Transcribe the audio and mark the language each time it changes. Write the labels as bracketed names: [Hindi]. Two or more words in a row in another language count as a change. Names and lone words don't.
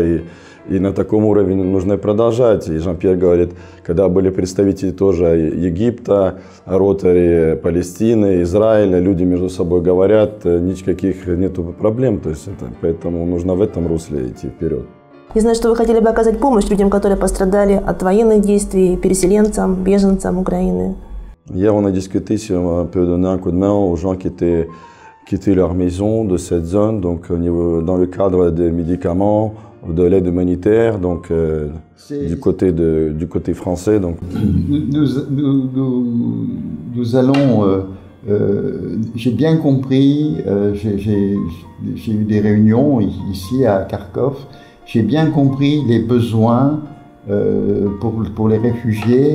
[Russian] И на таком уровне нужно продолжать. И Жан-Пьер говорит, когда были представители тоже Египта, Ротари, Палестины, Израиля, люди между собой говорят, никаких нету проблем. То есть поэтому нужно в этом русле идти вперед. Я знаю, что вы хотели бы оказать помощь людям, которые пострадали от военных действий, переселенцам, беженцам Украины. [French] Hier, on a discuté si on peut donner un coup de main aux gens qui étaient quittés leur maison de cette zone, donc dans le cadre des médicaments, de l'aide humanitaire, donc du côté français. Donc. Nous allons, j'ai bien compris, j'ai eu des réunions ici à Kharkov, j'ai bien compris les besoins pour les réfugiés.